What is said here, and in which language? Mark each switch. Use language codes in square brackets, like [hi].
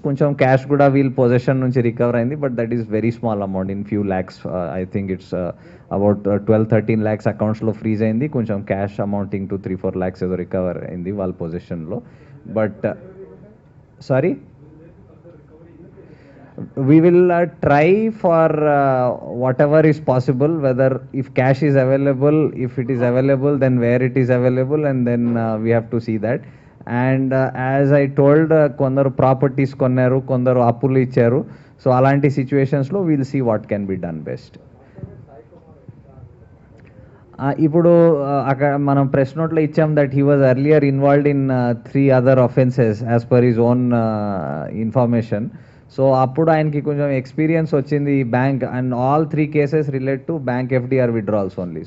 [te] కొంచెం క్యాష్ కూడా wheel position నుంచి రికవర్ అయింది, [en] But that is very small amount, in few lakhs. I think it's about 12-13 lakhs [te] అకౌంట్స్లో freeze అయింది. కొంచెం క్యాష్ [en] amounting to 3-4 lakhs [te] ఏదో recover అయింది వాళ్ళ పొజిషన్లో. [en] But sorry, we will try for whatever is possible, whether if cash is available, if it is available, then where it is available, and then we have to see that. And as I told, [te] kondaru properties konnaru, kondaru appulu icharu. [en] So [te] alanti situations lo [en] we'll see what can be done best. [te] ఇప్పుడు అక్కడ మనం press నోట్లో ఇచ్చాం [en] That he was earlier involved in 3 other offenses as per his own information. [te] So అప్పుడు ఆయనకి కొంచెం experience వచ్చింది ఈ bank, [en] And all 3 cases relate to bank FDR withdrawals only.